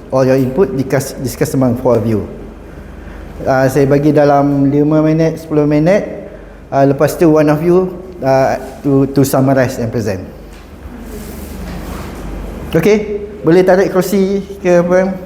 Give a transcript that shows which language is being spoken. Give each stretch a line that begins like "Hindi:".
English: All your input discuss among 4 of you.
Malay: Saya bagi dalam 5 minit, 10 minit. Lepas tu
English: one of you to summarize and present.
Malay: Okay, boleh tarik kursi ke apa?